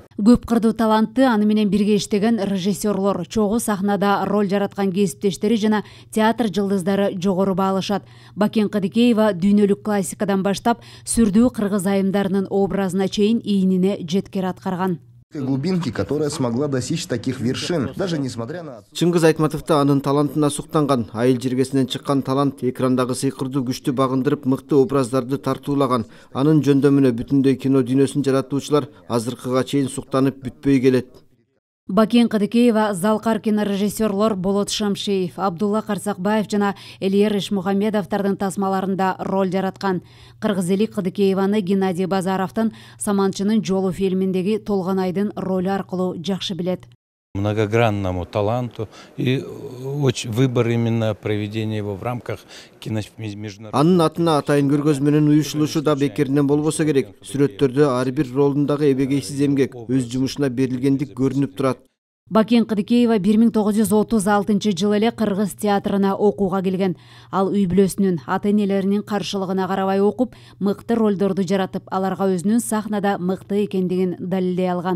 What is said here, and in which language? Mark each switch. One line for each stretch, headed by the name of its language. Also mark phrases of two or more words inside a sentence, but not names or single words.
Kyrgyz: Көп кырдуу талантты аны менен бирге иштеген режиссерлор, чогуу сахнада роль жараткан кесиптештери жана театр жылдыздары жогору баалашат. Бакен Кыдыкеева дүйнөлүк классикадан баштап сүрдүү кыргыз айымдарынын образына чейин ийнине жеткер аткарган.
Russian: Глубинки, которая смогла достичь таких вершин, даже несмотря на...
Kyrgyz: Чыңгыз Айтматов да анын талантына суктанган. Айыл жергесинен чыккан талант экрандагы сыйкырдуу күчтү багындырып, мыкты образдарды тартуулаган. Анын жөндөмүнө бүтүндөй кино дүйнөсүн жаратуучулар азыркыга чейин суктанып бүтпөй келет. Бакен Кыдыкеева, Залкар кинорежиссерлор Болот Шамшеев, Абдулла Карсакбаев жана Элиер Ишмухамедовдордун тасмаларында роль жараткан. Кыргызелик Кыдыкееваны Геннадий Базаровдун Саманчынын жолу фильминдеги Толгонайдын ролу аркылуу жакшы билет.
Russian: Многогранному таланту и выбор именно проведения его в рамках международного.
Kyrgyz: Анын атына атайын көргөз менен уюшулушу да бекеринен болбосо керек. Сүрөттөрдө ар бир ролундагы эбегейсиз эмгек өз жумушуна берилгендик көрүнүп турат. Бакен Кыдыкеева 1936 жылы эле кыргыз театрына окууга келген. Ал үй бүлөсүнүн, ата-энелеринин каршылыгына карабай окуп, мыкты ролдорду жаратып, аларга өзүнүн сахнада мыкты экендигин далилдей алган.